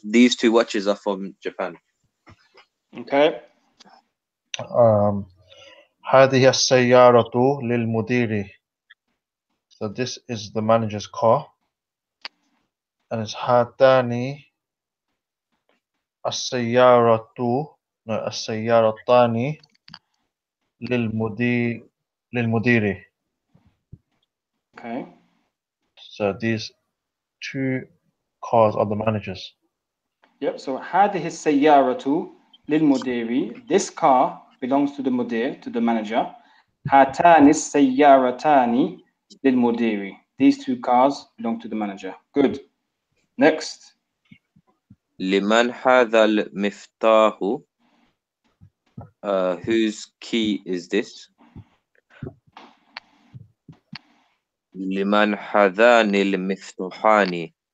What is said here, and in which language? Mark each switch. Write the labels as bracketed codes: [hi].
[en] These two watches are from Japan. Okay. [ar] هذه السيارة للمدير. [en] So this is the manager's car. And it's [ar] هاتان السيارتان للمدير. [en] Okay. So these two cars are the managers. Yep. [ar] So هذه السيارة للمدير. [en] This car belongs to the mudir, to the manager. [ar] هاتان السيارتان للمدير. [en] These two cars belong to the manager. Good. Next. [ar] لمن هذا المفتاح? [en] Whose key is this? [ar] لمن هذان المفتاحان?